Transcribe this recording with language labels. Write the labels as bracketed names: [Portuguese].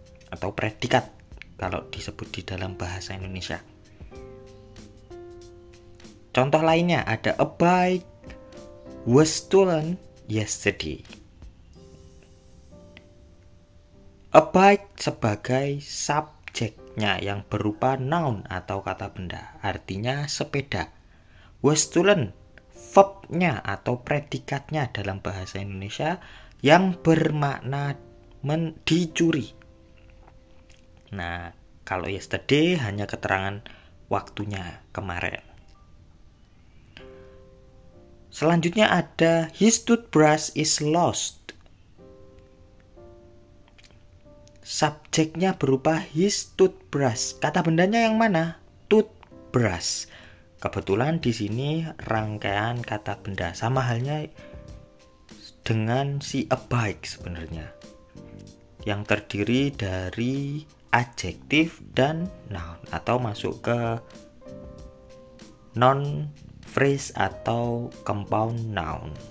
[Indonesian] Atau predikat kalau disebut di dalam bahasa Indonesia. Contoh lainnya ada [English] a bike was stolen yesterday. A bike [Indonesian] sebagai subjeknya yang berupa noun atau kata benda, artinya sepeda. [English] Was stolen [Indonesian] verbnya atau predikatnya dalam bahasa Indonesia yang bermakna dicuri. Nah, kalau yesterday hanya keterangan waktunya kemarin. Selanjutnya ada [English] his toothbrush is lost. [Indonesian] Subjeknya berupa his toothbrush. Kata bendanya yang mana? Toothbrush. Kebetulan di sini rangkaian kata benda, sama halnya dengan si a bike sebenarnya, yang terdiri dari adjektif dan noun atau masuk ke non phrase atau compound noun.